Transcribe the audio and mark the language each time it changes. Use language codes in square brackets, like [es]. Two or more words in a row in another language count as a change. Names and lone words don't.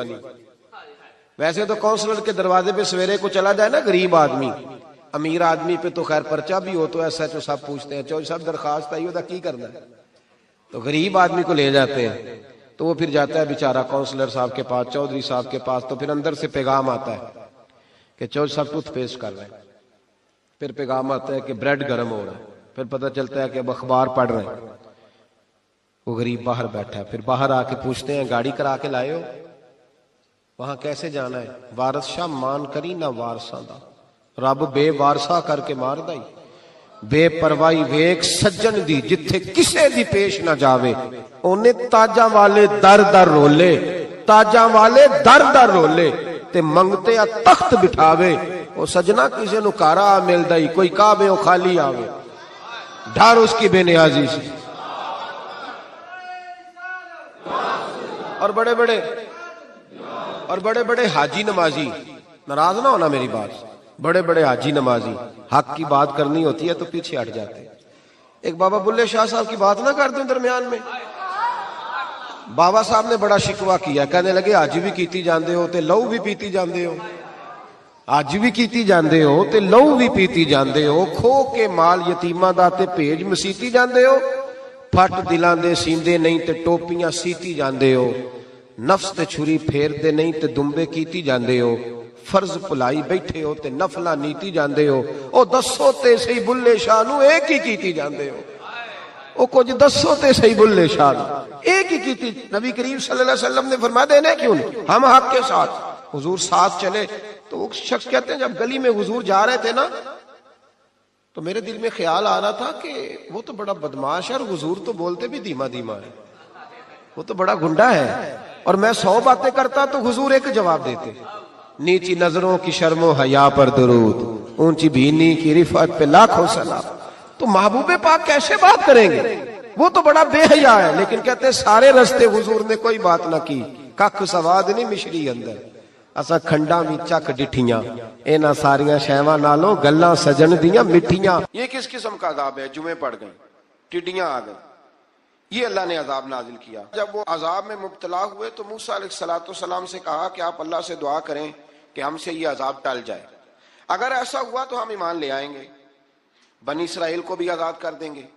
[ur] ویسے تو کونسلر کے دروازے پہ سویرے کو چلا جائے نا غریب آدمی امیر آدمی پہ تو خیر پرچہ بھی ہو تو ایسا جو سب پوچھتے ہیں چودھری صاحب درخواست آئی ہوتا کی کرنا ہے، تو غریب آدمی کو لے جاتے ہیں تو وہ پھر جاتا ہے بیچارہ کونسلر صاحب کے پاس، چودھری صاحب کے پاس، تو پھر اندر سے پیغام آتا ہے کہ چودھری صاحب [en] tooth paste [ur] کر رہے ہیں، پھر پیغام آتا ہے کہ بریڈ گرم ہو رہا ہے، پھر پتہ چلتا ہے کہ اب اخبار پڑھ رہے ہیں، وہ غریب باہر بیٹھا ہے، پھر باہر آ کے پوچھتے ہیں گاڑی کرا کے لائے ہو؟ وہاں کیسے جانا ہے؟ [pa] وارث شاہ مان کری نہ وارثاں دا، رب بے وارثا کر کے مار دائی، بے پروائی ویک سجن دی جتھے کسے دی پیش نہ جاوے، اونے تاجاں والے در در رولے، تاجاں والے در در رولے تے منگتے آ تخت بٹھاوے، او سجنا کسے نو کارا مل دائی، کوئی کعبے او خالی آوے، ڈھار [ur] اس کی بے نیازی سے۔ اور بڑے بڑے حاجی نمازی، ناراض نہ ہونا میری بات، بڑے بڑے حاجی نمازی حق کی بات کرنی ہوتی ہے تو پیچھے ہٹ جاتے ہیں۔ ایک بابا بلے شاہ صاحب کی بات نہ کر دیں درمیان میں، بابا صاحب نے بڑا شکوہ کیا، کہنے لگے [pa] حج بھی کیتی جاندے ہو تے لہو بھی پیتی جاندے ہو، حج بھی کیتی جاندے ہو تے لہو بھی پیتی جاندے ہو، کھو کے مال یتیماں دا تے بھیج مسیتی جاندے ہو، پھٹ دلاں دے سیندے نہیں تے ٹوپیاں سیتی جاندے ہو، نفس تے چھری پھیر دے نہیں تے دمبے کیتی جاندے ہو، فرض پلائی بیٹھے ہو تے نفلہ نیتی جاندے ہو، او دسو تے صحیح بلے شاہ نو ایک ہی کیتی جاندے ہو، او کچھ دسو تے صحیح بلے شاہ نو ایک ہی کیتی۔ [ur] نبی کریم صلی اللہ علیہ وسلم نے فرما دینے کیوں نہیں، ہم حق کے ساتھ، حضور ساتھ چلے۔ تو وہ شخص کہتے ہیں جب گلی میں حضور جا رہے تھے نا تو میرے دل میں خیال آ رہا تھا کہ وہ تو بڑا بدماش ہے اور حضور تو بولتے بھی دھیما دھیما ہے، وہ تو بڑا گنڈا ہے، اور میں 100 باتیں کرتا تو حضور ایک جواب دیتے، نیچی نظروں کی شرم و حیا پر درود، اونچی بینی کی رفعت پہ لاکھوں سلام۔ تو محبوب پاک کیسے بات کریں گے، وہ تو بڑا بے حیا ہے، لیکن کہتے ہیں سارے رستے حضور نے کوئی بات نہ کی، [pa] ککھ سواد نہیں مشری اندر، اسا کھنڈاں وی چک ڈٹھیاں، اینا ساریاں شیواں نالوں گلاں سجن دیاں مٹھیاں۔ [ur] یہ کس قسم کا عذاب ہے؟ جمعے پڑ گئے، ٹڈیاں آ گئیں، یہ اللہ نے عذاب نازل کیا۔ جب وہ عذاب میں مبتلا ہوئے تو موسیٰ علیہ السلام سے کہا کہ آپ اللہ سے دعا کریں کہ ہم سے یہ عذاب ٹل جائے، اگر ایسا ہوا تو ہم ایمان لے آئیں گے، بنی اسرائیل کو بھی آزاد کر دیں گے۔